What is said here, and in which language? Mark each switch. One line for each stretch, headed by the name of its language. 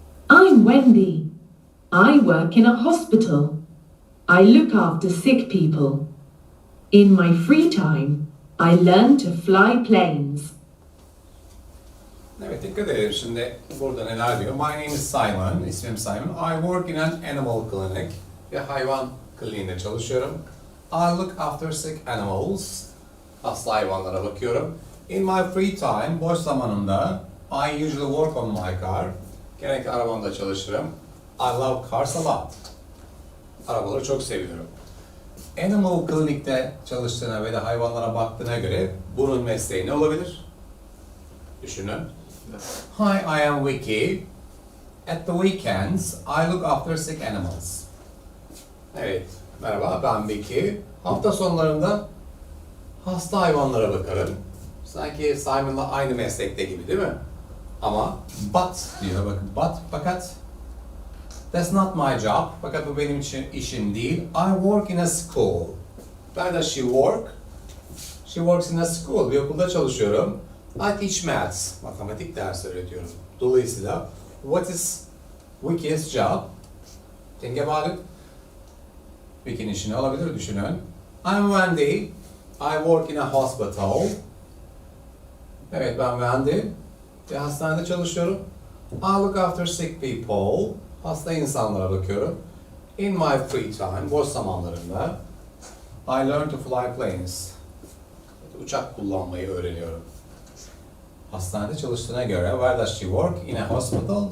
English: I'm Wendy. I work in a hospital. I look after sick people. In my free time, I learn to fly planes.
Turkish: Evet, dikkat edelim şimdi burada neler diyor.
English: My name is Simon,
Turkish: ismim Simon.
English: I work in an animal clinic.
Turkish: Bir hayvan kliniğinde çalışıyorum.
English: I look after sick animals.
Turkish: Hasta hayvanlara bakıyorum.
English: In my free time,
Turkish: boş zamanımda,
English: I usually work on my car.
Turkish: Genellikle arabamda çalışırım.
English: I love cars a lot.
Turkish: Arabaları çok seviyorum. Animal klinikte çalıştığına ve de hayvanlara baktığına göre bunun mesleği ne olabilir? Düşünün.
English: Hi, I am Vicky. At the weekends, I look after sick animals.
Turkish: Evet, merhaba ben Vicky. Hafta sonlarında hasta hayvanlara bakarım. Sanki Simon'la aynı meslekte gibi değil mi? Ama but diyor bakın, fakat
English: that's not my job.
Turkish: Fakat bu benim için işim değil.
English: I work in a school. Where does she work? She works in a school.
Turkish: Bir okulda çalışıyorum.
English: I teach maths.
Turkish: Matematik dersi öğretiyorum. Dolayısıyla
English: what is Vicky's job? Think about it.
Turkish: Vicky'nin işi ne olabilir? Düşünün.
English: I'm Wendy. I work in a hospital.
Turkish: Evet ben Wendy. Bir hastanede çalışıyorum.
English: I look after sick people.
Turkish: Hasta insanlara bakıyorum.
English: In my free time,
Turkish: boş zamanlarımda
English: I learn to fly planes.
Turkish: Uçak kullanmayı öğreniyorum. Hastanede çalıştığına göre,
English: where does she work? In a hospital.